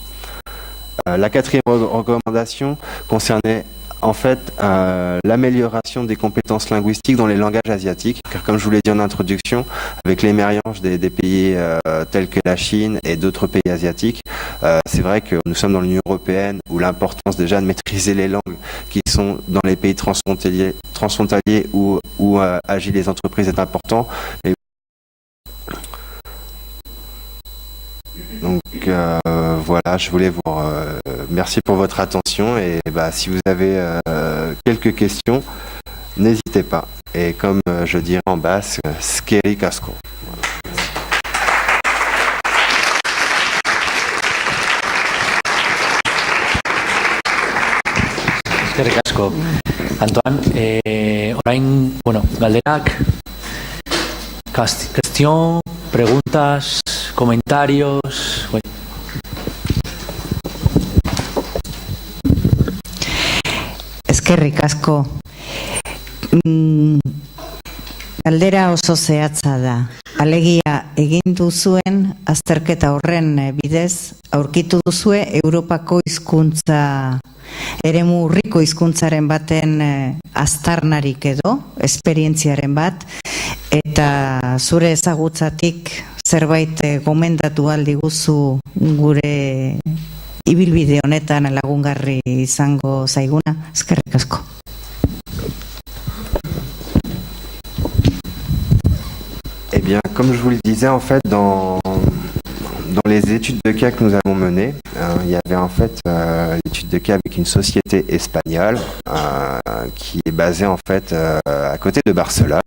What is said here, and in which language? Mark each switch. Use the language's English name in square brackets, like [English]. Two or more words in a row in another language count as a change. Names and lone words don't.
[French] La quatrième recommandation concernait en fait l'amélioration des compétences linguistiques dans les langages asiatiques, car comme je vous l'ai dit en introduction, avec l'émergence des pays tels que la Chine et d'autres pays asiatiques, c'est vrai que nous sommes dans l'Union européenne où l'importance déjà de maîtriser les langues qui sont dans les pays transfrontaliers où agissent les entreprises est important. Donc voilà, je voulais vous merci pour votre attention et si vous avez quelques questions, n'hésitez pas. Et comme je dirais en basque, [Basque] skeri kasko. Eskerrik asko. Antoine, orain, galderak, [Spanish] cuestión, preguntas, comentarios. [Basque] Eskerrik asko. Galdera oso zehatza da. Alegia egin duzuen azterketa horren bidez aurkitu duzue Europako hizkuntza eremu urriko hizkuntzaren baten aztarnarik edo esperientziaren bat, eta zure ezagutzatik zerbait gomendatu aldiguzu gure ibilbide honetan lagungarri izango zaiguna. Eskerrik asko. [French] Eh bien, comme je vous le disais, en fait, dans les études de cas que nous avons menées, il y avait en fait l'étude de cas avec une société espagnole qui est basée en fait à côté de Barcelone.